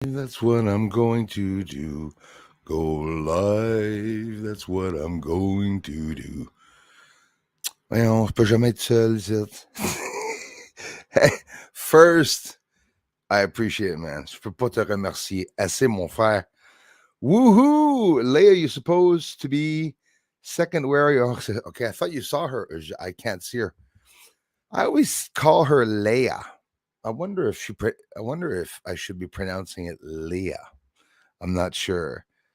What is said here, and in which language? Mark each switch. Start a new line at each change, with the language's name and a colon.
English: That's what I'm going to do. Go live. That's what I'm going to do.
French: Voyons, je peux jamais être seul, zit.
English: Hey, first, I appreciate it, man.
French: Je peux pas te remercier assez, mon frère. Woohoo!
English: Leia, you're supposed to be second. Where are you? Okay, I thought you saw her. I can't see her. I always call her Leia. I wonder if I should be pronouncing it Leah. I'm not sure.